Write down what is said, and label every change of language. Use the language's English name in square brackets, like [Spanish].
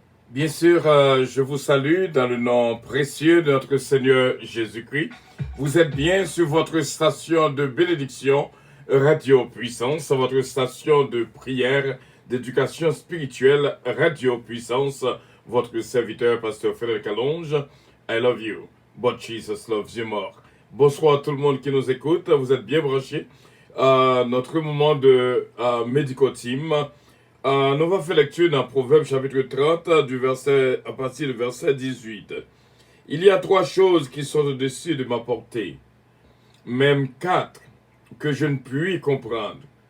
[French] Bien sûr, je vous salue dans le nom précieux de notre Seigneur Jésus-Christ. Vous êtes bien sur votre station de bénédiction, Radio Puissance, votre station de prière, d'éducation spirituelle, Radio Puissance, votre serviteur, Pasteur Frédéric Allonge. [English] I love you, but Jesus loves you more. [French] Bonsoir à tout le monde qui nous écoute, vous êtes bien branchés. Notre moment de médico-team. Nous allons faire lecture dans Proverbe chapitre 30, à partir du verset 18. Il y a 3 choses qui sont au-dessus de ma portée, même 4 que je ne puis comprendre.